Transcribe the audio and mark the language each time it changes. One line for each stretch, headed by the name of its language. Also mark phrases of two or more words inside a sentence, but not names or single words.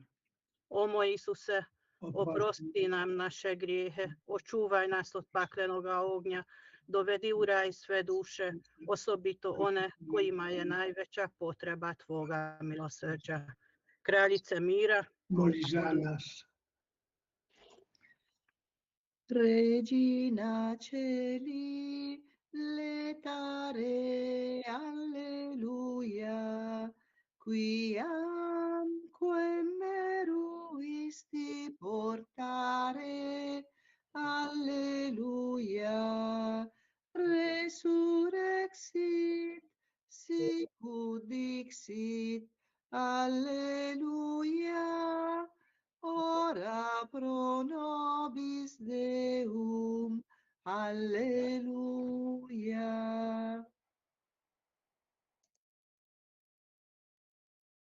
Croatian: O moj Isuse, oprosti nam naše grijehe, očuvaj nas od paklenoga ognja, dovedi u raj sve duše, osobito one kojima je najveća potreba Tvoga milosrđa. Kraljice mira, moli za nas.
Latin: Regina Celi, letare, alleluia, quiam meruisti portare, alleluia, resurrexit, sicut dixit, alleluia, ora pro nobis Deum, alleluia.